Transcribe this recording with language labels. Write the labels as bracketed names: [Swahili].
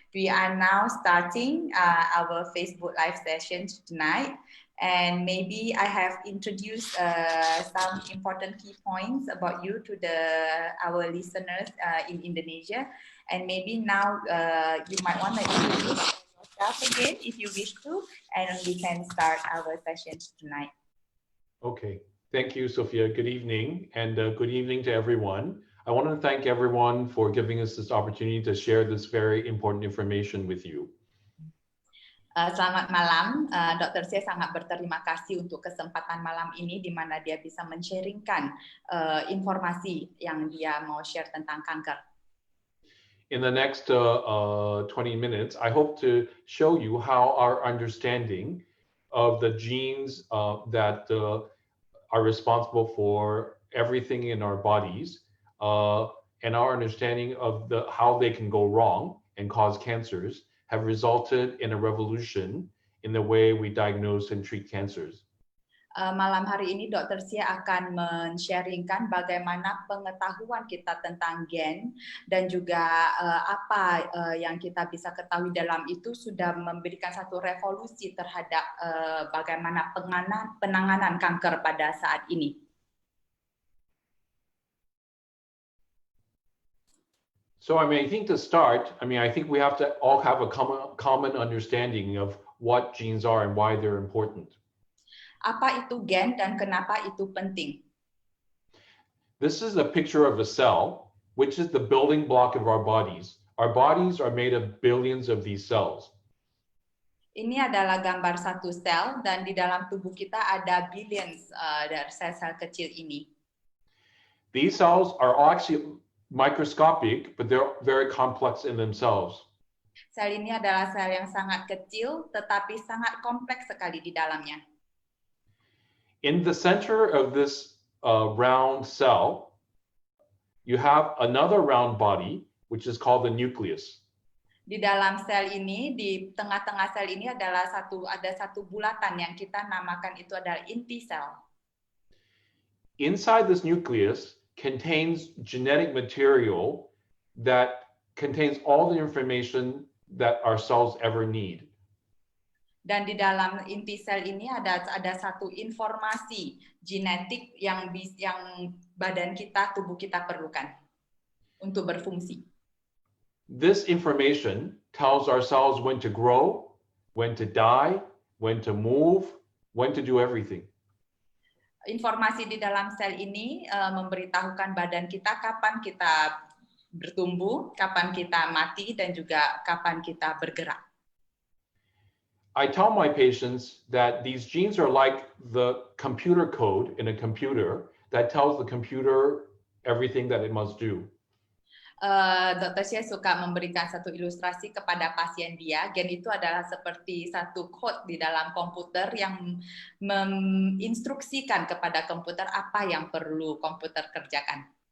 [English] We are now starting our Facebook live session tonight, and maybe I have introduced some important key points about you to our listeners in Indonesia, and maybe now you might want to introduce yourself again if you wish to, and we can start our session tonight. Okay. Thank you, Sophia. Good evening, and good evening to everyone. I want to thank everyone for giving us this opportunity to share this very important information with you. [Indonesian] Selamat malam, Dr. Hsieh sangat berterima kasih untuk kesempatan malam ini di mana dia bisa men-sharingkan informasi yang dia mau share tentang kanker. [English] In the next 20 minutes, I hope to show you how our understanding of the genes that are responsible for everything in our bodies, and our understanding of how they can go wrong and cause cancers have resulted in a revolution in the way we diagnose and treat cancers. [Indonesian] Malam hari ini Dr. Hsieh akan men-sharingkan bagaimana pengetahuan kita tentang gen dan juga apa yang kita bisa ketahui dalam itu sudah memberikan satu revolusi terhadap bagaimana penanganan kanker pada saat ini. [English] So I think to start, I think we have to all have a common understanding of what genes are and why they're important. [Indonesian] Apa itu gen dan kenapa itu penting? [English] This is a picture of a cell, which is the building block of our bodies. Our bodies are made of billions of these cells. [Indonesian] Ini adalah gambar satu sel dan di dalam tubuh kita ada billions dari sel-sel kecil ini. [English] These cells are actually microscopic, but they're very complex in themselves. [Indonesian] Sel ini adalah sel yang sangat kecil tetapi sangat kompleks sekali di dalamnya. [English] In the center of this round cell, you have another round body, which is called the nucleus. [Indonesian] Di dalam sel ini, di tengah-tengah sel ini ada satu bulatan yang kita namakan itu adalah inti sel. [English] Inside this nucleus contains genetic material that contains all the information that our cells ever need. [Indonesian] Dan di dalam inti sel ini ada satu informasi genetik yang badan kita, tubuh kita perlukan untuk berfungsi. [English] This information tells our cells when to grow, when to die, when to move, when to do everything. [Indonesian] Informasi di dalam sel ini memberitahukan badan kita kapan kita bertumbuh, kapan kita mati, dan juga kapan kita bergerak. [English] I tell my patients that these genes are like the computer code in a computer that tells the computer everything that it must do. [Indonesian] Dr. Hsieh suka memberikan satu ilustrasi kepada pasien dia. Gen itu adalah seperti satu code di dalam komputer yang menginstruksikan kepada komputer apa yang perlu komputer kerjakan.